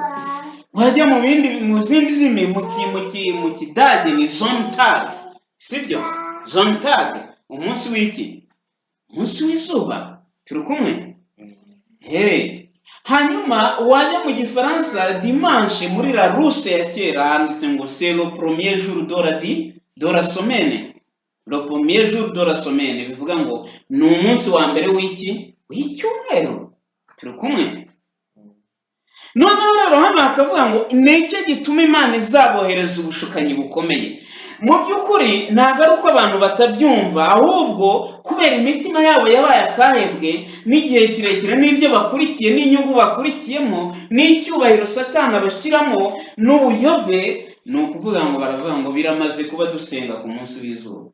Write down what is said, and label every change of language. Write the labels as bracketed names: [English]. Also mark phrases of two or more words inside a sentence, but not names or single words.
[Kinyarwanda] Wajya mu zindi ndimi, mu Kidage ni Sonntag, sibyo? Sonntag, umunsi w'iki? Umunsi w'izuba. Turi kumwe? Hanyuma wajya mu Gifaransa, dimanche muri la Russe ya kera handitse ngo [French] c'est le premier jour de la semaine. Le premier jour de la semaine [Kinyarwanda] bivuga ngo ni umunsi wa mbere w'iki? W'icyumweru. Turi kumwe? Noneho rero hano hakavuga ngo nicyo gituma Imana izabohereza ubushukanyi bukomeye. Mu by'ukuri ntabwo ari uko abantu batabyumva, ahubwo kubera imitima yabo yabaye akahebwe n'igihe kirekire n'ibyo bakurikiye n'inyungu bakurikiyemo n'icyubahiro Satani abashyiramo n'ubuyobe, ni ukuvuga ngo baravuga ngo biramaze kuba dusenga ku munsi w'izuba.